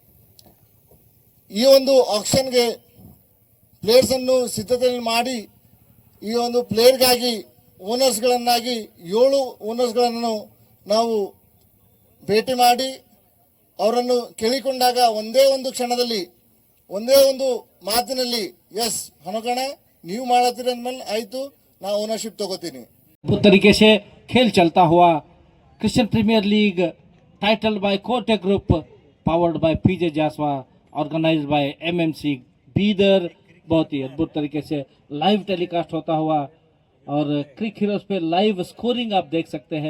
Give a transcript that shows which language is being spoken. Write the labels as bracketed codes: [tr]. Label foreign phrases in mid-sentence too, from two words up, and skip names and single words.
[kn] ಈ ಒಂದು ಆಕ್ಷನ್ಗೆ ಪ್ಲೇಯರ್ಸನ್ನು ಸಿದ್ಧತೆ ಮಾಡಿ ಈ ಒಂದು ಪ್ಲೇಯರ್ಗಾಗಿ ಓನರ್ಸ್ಗಳನ್ನಾಗಿ 7 ಓನರ್ಸ್ಗಳನ್ನು ನಾವು ಭೇಟಿ ಮಾಡಿ ಅವರನ್ನು ಕೇಳಿಕೊಂಡಾಗ ಒಂದೇ ಒಂದು ಕ್ಷಣದಲ್ಲಿ, ಒಂದೇ ಒಂದು ಮಾತಿನಲ್ಲಿ, ಎಸ್ ಹಣಕಣ ನೀವು ಮಾಡತ್ತೀರಿ ಅಂದ್ಮೇಲೆ ಆಯಿತು, ನಾ ಓನರ್ಶಿಪ್ ತಗೋತೀನಿ. [hi] तरीके से खेल चलता हुआ क्रिश्चियन प्रीमियर लीग [en] title by [hi] कोटे ग्रुप, [en] powered by [hi] पीजे जासवा, [en] organized by [hi] एमएमसी बीदर, बहुत ही अद्भुत तरीके से [en] live telecast [hi] होता हुआ और क्रिक हीरोज पे [en] live scoring [hi] आप देख सकते हैं.